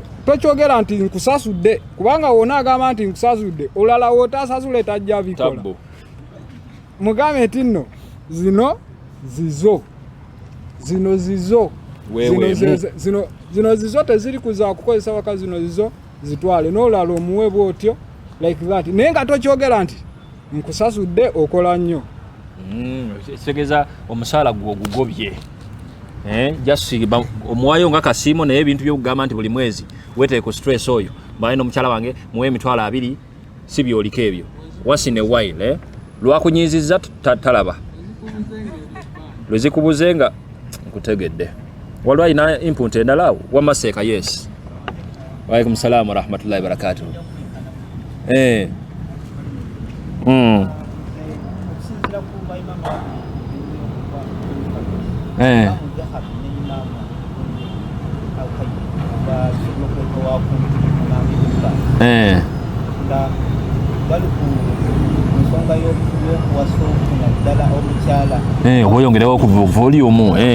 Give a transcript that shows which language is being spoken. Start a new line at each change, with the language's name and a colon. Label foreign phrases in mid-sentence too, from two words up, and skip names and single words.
Ganda: Tokyogera nti nkusasudde kubanga wona agamba nti nkusasudde olala wootasasule tajja bikola. Mugambe nti nno zino zizo teziri kuza kukozesa waka zino zizo zitwale n'olala omuwe bw'otyo
English: like that.
Ganda: Naye nga tokyogera nti nkusasudde okola nnyo. Segeza omusaala gugobye. Just omuwayo nga kasiimo naye ebintu by'okugamba nti buli mwezi weteeke ku stress oyo mbaye n'omukyala wange muwe emitwalo 2 si byoliko ebyo.
English: Once in a while
Ganda: lwakunyiizizza talaba lwezikubuzenga nkutegedde. Waliwo alina input endala Wamaseeka?
English: Yes.
Arabic: وعليكم السلام ورحمة الله وبركاته.
Ganda: Oyongerewo ku volume.